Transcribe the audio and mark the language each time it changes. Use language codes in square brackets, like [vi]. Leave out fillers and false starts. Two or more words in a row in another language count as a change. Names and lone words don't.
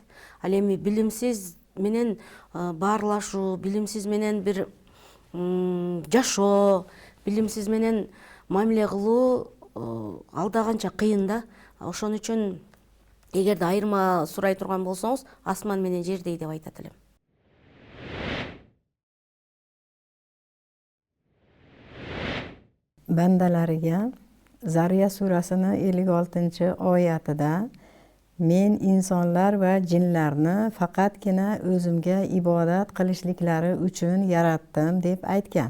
[ky] Ал эми билимсиз менен баарлашуу, билимсиз менен бир жашоо, билимсиз менен мамиле кылуу алда канча кыйын да. Ошон үчүн эгерде айырма сурай турган болсоңуз, асман менен жердей деп айтат элем. [uz] Bandalarga Zariya surasini 56-oyatida men insonlar va jinlarni faqatgina o'zimga ibodat qilishliklari uchun yaratdim deb aytgan.